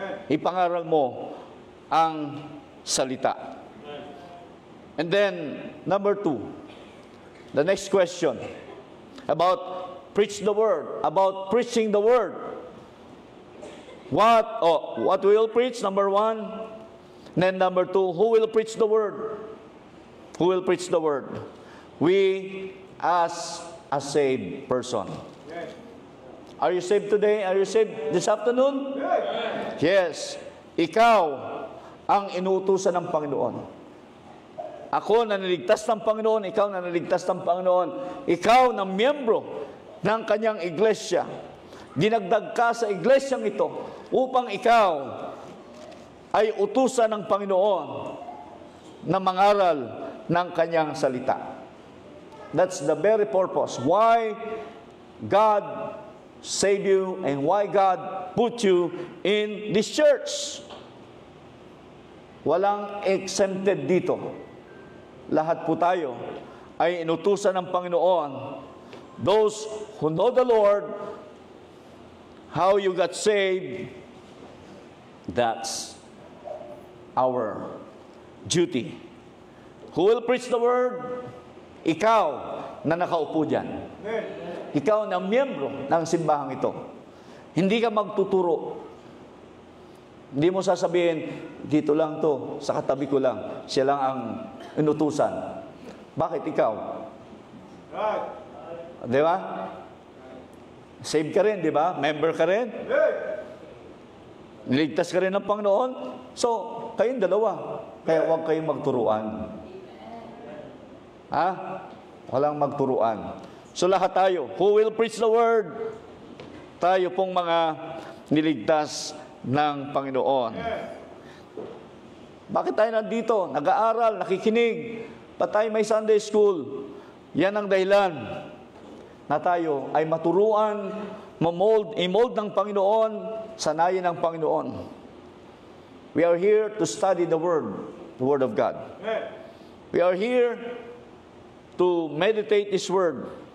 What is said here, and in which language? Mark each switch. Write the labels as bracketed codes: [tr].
[tl] Ipangaral mo ang salita. [en] And then, number 2, the next question about preach the word, about preaching the word. What we will preach, number 1. Then number 2, who will preach the word? Who will preach the word? We as a saved person. Are you saved today? Are you saved this afternoon? Yes. [tl] Ikaw ang inuutusan ng Panginoon. Ako na niligtas ng Panginoon, ikaw na niligtas ng Panginoon. Ikaw na miyembro ng kanyang iglesia. Dinagdag ka sa iglesyang ito upang ikaw ay utusan ng Panginoon na mangaral ng kanyang salita. [en] That's the very purpose why God saved you and why God put you in this church. [tl] Walang exempted dito. Lahat po tayo ay inutusan ng Panginoon. [en] Those who know the Lord, how you got saved, that's our duty. Who will preach the word? [tl] Ikaw na nakaupo dyan. Ikaw na miyembro ng simbahang ito. Hindi ka magtuturo. Hindi mo sasabihin, dito lang to, sa katabi ko lang. Siya lang ang inutusan. Bakit ikaw? Di ba? Save ka rin, di ba? Member ka rin. Niligtas ka rin ng Panginoon. So, kayong dalawa. Kaya huwag kayong magturuan. Ha? Walang magturuan. So, lahat tayo. [en] Who will preach the word? [tl] Tayo pong mga niligtas ng Panginoon. Bakit tayo nandito? Nag-aaral, nakikinig. Ba't tayo may Sunday school? Yan ang dahilan na tayo ay maturuan, i-mold ng Panginoon, sanayin ng Panginoon. [en] We are here to study the Word of God. We are here to meditate His Word.